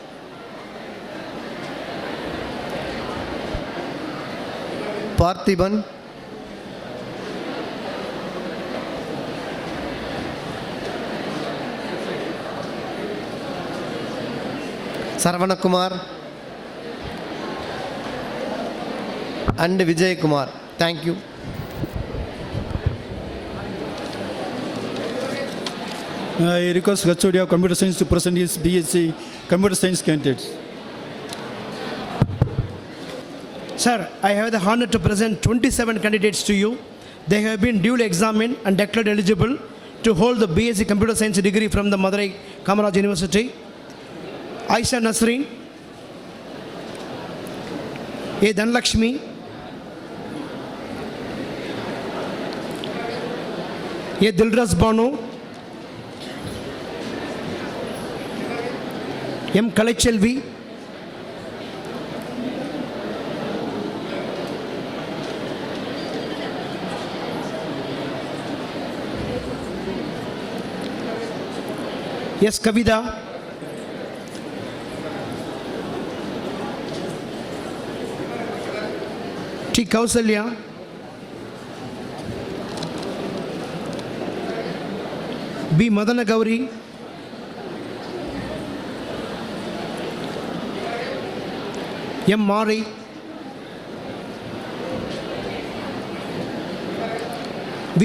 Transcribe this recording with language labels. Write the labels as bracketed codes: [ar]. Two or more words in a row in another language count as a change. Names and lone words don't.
[en] Parthiban. Sarvana Kumar and Vijay Kumar. Thank you. I request HOD of Computer Science to present his BSc Computer Science candidates. Sir, I have the honor to present 27 candidates to you. They have been duly examined and declared eligible to hold the BSc Computer Science degree from the Madurai Kamaraj University. Aisha Nasreen, A. Dhanlakshmi, A. Dilras Banu, M. Kalachelvi, S. Kavida, T. Kausalya, B. Madana Gauri, M. Mari, V.